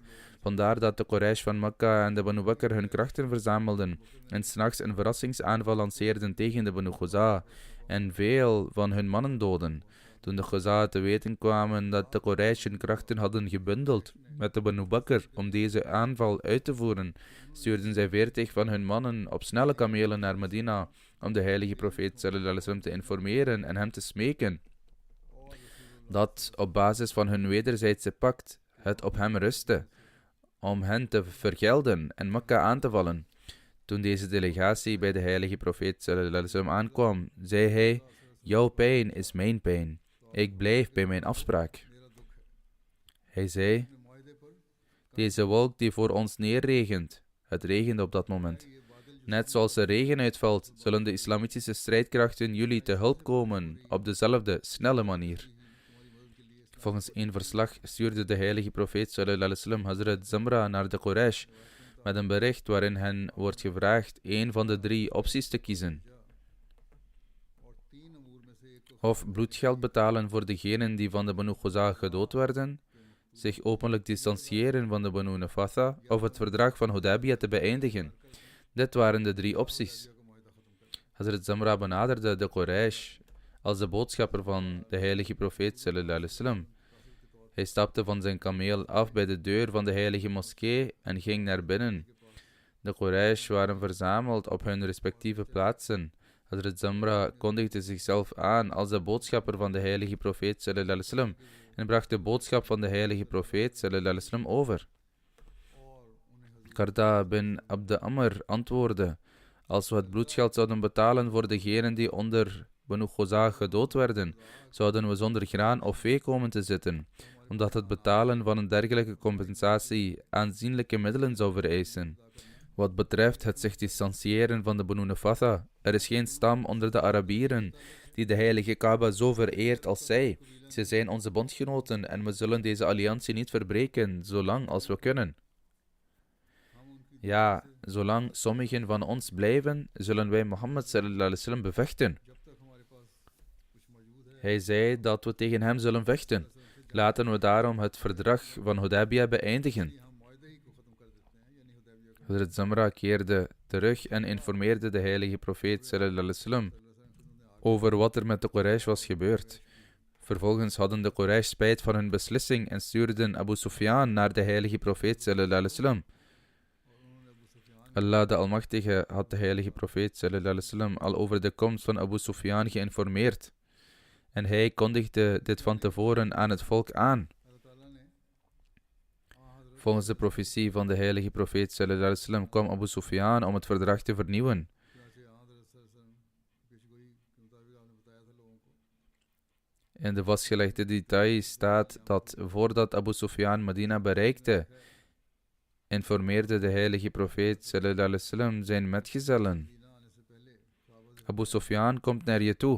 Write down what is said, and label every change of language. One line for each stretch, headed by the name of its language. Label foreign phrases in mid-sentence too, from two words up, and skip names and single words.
Dutch: Vandaar dat de Quraysh van Mekka en de Banu Bakr hun krachten verzamelden en 's nachts een verrassingsaanval lanceerden tegen de Banu Khuza en veel van hun mannen doden. Toen de Ghuza te weten kwamen dat de Quraysh hun krachten hadden gebundeld met de Banu Bakr om deze aanval uit te voeren, stuurden zij 40 van hun mannen op snelle kamelen naar Medina om de heilige profeet
Arabic: صلى الله عليه وسلم
Dutch: te informeren en hem te smeken dat op basis van hun wederzijdse pact het op hem rustte om hen te vergelden en Mekka aan te vallen. Toen deze delegatie bij de heilige profeet
Arabic: صلى الله عليه وسلم
Dutch: aankwam, zei hij: jouw pijn is mijn pijn. Ik blijf bij mijn afspraak. Hij zei: deze wolk die voor ons neerregent, het regende op dat moment. Net zoals er regen uitvalt, zullen de islamitische strijdkrachten jullie te hulp komen op dezelfde snelle manier. Volgens een verslag stuurde de heilige profeet
Arabic: صلى الله عليه وسلم
Dutch: Hazrat Zamra naar de Quraysh met een bericht waarin hen wordt gevraagd een van de 3 opties te kiezen. Of bloedgeld betalen voor degenen die van de Banu Ghuza gedood werden, zich openlijk distancieren van de Banu Nafatha, of het verdrag van Hudaybiyah te beëindigen. Dit waren de 3 opties. Hazrat Zamra benaderde de Quraysh als de boodschapper van de heilige profeet
Arabic: صلى الله عليه وسلم.
Dutch: Hij stapte van zijn kameel af bij de deur van de heilige moskee en ging naar binnen. De Quraysh waren verzameld op hun respectieve plaatsen. Hazrat Zamra kondigde zichzelf aan als de boodschapper van de heilige profeet
Arabic: صلى الله عليه وسلم
Dutch: en bracht de boodschap van de heilige profeet
Arabic: صلى الله عليه وسلم
Dutch: over. Qarda bin Abd Amr antwoordde: als we het bloedgeld zouden betalen voor degenen die onder Banu Ghuza gedood werden, zouden we zonder graan of vee komen te zitten, omdat het betalen van een dergelijke compensatie aanzienlijke middelen zou vereisen. Wat betreft het zich distancieren van de Banu Nafatha, er is geen stam onder de Arabieren die de heilige Kaaba zo vereert als zij. Ze zijn onze bondgenoten en we zullen deze alliantie niet verbreken, zolang als we kunnen. Ja, zolang sommigen van ons blijven, zullen wij Mohammed
Arabic: صلى الله عليه وسلم
Dutch: bevechten. Hij zei dat we tegen hem zullen vechten. Laten we daarom het verdrag van Hudaybiyah beëindigen. Hazrat Zamra keerde terug en informeerde de heilige profeet
Arabic: صلى الله عليه وسلم
Dutch: over wat er met de Quraysh was gebeurd. Vervolgens hadden de Quraysh spijt van hun beslissing en stuurden Abu Sufyan naar de heilige profeet
Arabic: صلى الله عليه وسلم.
Dutch: Allah de Almachtige had de heilige profeet
Arabic: صلى الله عليه وسلم
Dutch: al over de komst van Abu Sufyan geïnformeerd. En hij kondigde dit van tevoren aan het volk aan. Volgens de profetie van de heilige profeet
Arabic: صلى الله عليه وسلم
Dutch: kwam Abu Sufyan om het verdrag te vernieuwen. In de vastgelegde details staat dat voordat Abu Sufyan Medina bereikte, informeerde de heilige profeet
Arabic: صلى الله عليه وسلم
Dutch: zijn metgezellen: Abu Sufyan komt naar je toe.